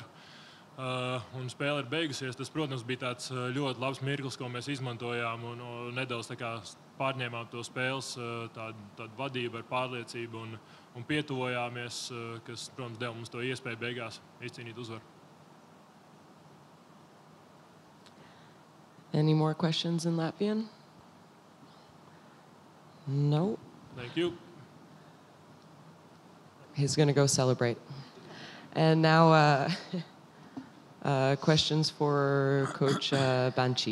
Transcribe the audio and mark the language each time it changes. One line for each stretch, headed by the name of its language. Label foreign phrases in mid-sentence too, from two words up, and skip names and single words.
Latvian: Un spēle ir beigusies. Tas, protams, bija tāds ļoti labs mirklis, ko mēs izmantojām, un nedaudz tā kā pārņēmām to spēles, tādu vadību ar pārliecību, un pietuvojāmies, kas, protams, deva mums to iespēju beigās izcīnīt uzvaru.
English: Any more questions in Latvian? No. Thank you. He's going to go celebrate. And now questions for Coach Banchi.